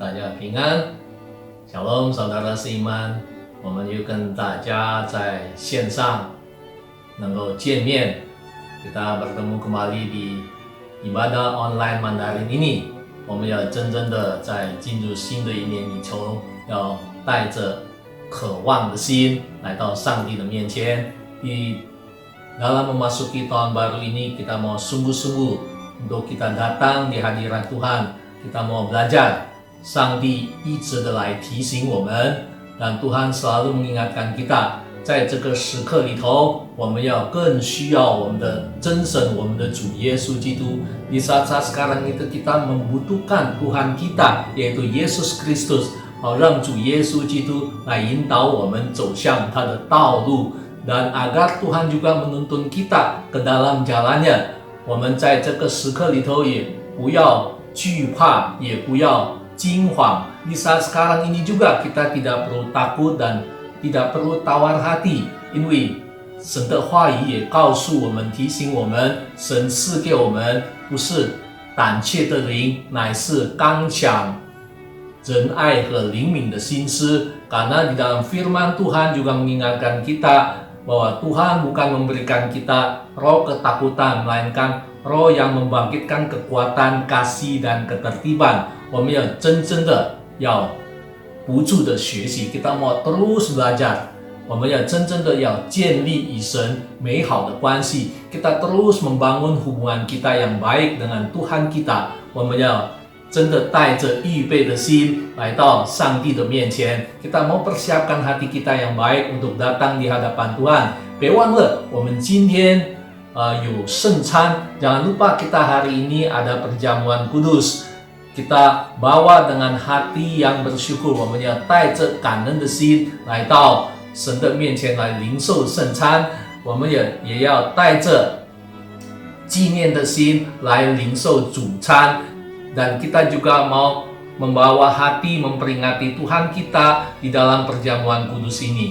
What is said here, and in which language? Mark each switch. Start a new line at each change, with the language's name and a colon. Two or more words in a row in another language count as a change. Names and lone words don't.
Indonesian: 平安。Shalom saudara seiman，
Chinese: 我们又跟大家在线上能够见面。
Indonesian: Kita bertemu kembali di ibadah online Mandarin ini，
Chinese: 我们要真正的在进入新的一年里头，要带着渴望的心来到上帝的面前。
Indonesian: Di dalam memasuki tahun baru ini, kita mau sungguh-sungguh untuk kita datang di hadirat Tuhan. Kita mau belajar，
Chinese: 上帝一直的来提醒我们，让
Indonesian: Tuhan selalu mengingatkan kita，
Chinese: 在这个时刻里头，我们要更需要我们的真神，我们的主耶稣基督。
Indonesian: Di saat-saat sekarang itu kita membutuhkan Tuhan kita， yaitu Yesus Kristus，
Chinese: 好让主耶稣基督来引导我们走向他的道路，
Indonesian: dan agar Tuhan juga menuntun kita ke dalam jalannya。
Chinese: 我们在这个时刻里头也不要惧怕，也不要惊慌。
Indonesian: Di saat sekarang ini juga kita tidak perlu takut dan tidak perlu tawar hati，
Chinese: 因为神的话语也告诉我们，提醒我们，神赐给我们不是胆怯的灵，乃是刚强、仁爱和灵敏的心思。
Indonesian: Karena di dalam firman Tuhan juga mengingatkan kita bahwa Tuhan bukan memberikan kita roh ketakutan, melainkan roh yang membangkitkan kekuatan, kasih dan ketertiban。
Chinese: 我们要真正的要不住的学习，
Indonesian: kita mau terus belajar，
Chinese: 我们要真正的要建立与神美好的关系，
Indonesian: kita terus membangun hubungan kita yang baik dengan Tuhan kita。
Chinese: 我们要真的带着预备的心来到上帝的面前，
Indonesian: kita mau persiapkan hati kita yang baik untuk datang di hadapan Tuhan。
Chinese: 别忘了我们今天有圣餐，
Indonesian: jangan lupa kita hari ini ada perjamuan kudus， kita bawa dengan hati yang bersyukur，
Chinese: 我们要带着感恩的心来到神的面前来领受圣餐， 我们也要带着纪念的心来领受主餐。
Indonesian: Dan kita juga mau membawa hati memperingati Tuhan kita di dalam perjamuan kudus ini。